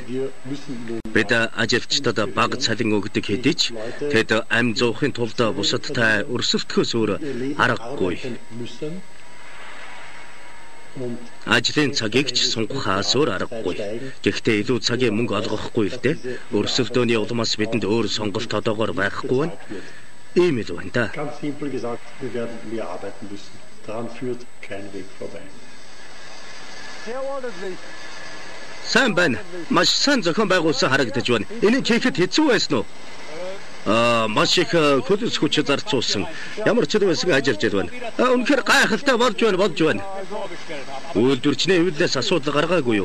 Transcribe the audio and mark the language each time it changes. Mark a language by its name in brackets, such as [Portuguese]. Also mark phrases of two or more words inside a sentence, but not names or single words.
[Mongolian] Бид ажилчдад бага цалин өгдөг хэдий ч тэд амь зуухын тулд бусадтай өрсөлдөхөөс өөр аргагүй. Ажлын цагийг ч сунгахаас өөр аргагүй. Гэхдээ илүү цагийн мөнгө олгохгүй л дээ. Өрсөлдөөний улмаас бидэнд өөр сонголт одоогоор байхгүй байна. ийм л байна да. [German] Ganz simpel gesagt, wir werden mehr arbeiten müssen. Daran führt kein Weg vorbei. [Mongolian] Сайн байна. Маш сайн зохион байгуулсан харагдаж байна. Энийг хийхэд хэцүү байсан уу? Маш их хөлөс хүч зарцуулсан. Ямар ч байсан ажиллаж байна. Үнэхээр гайхалтай болж байна. Үйлдвэрчний хөвлөөс асуудал гаргаагүй юу?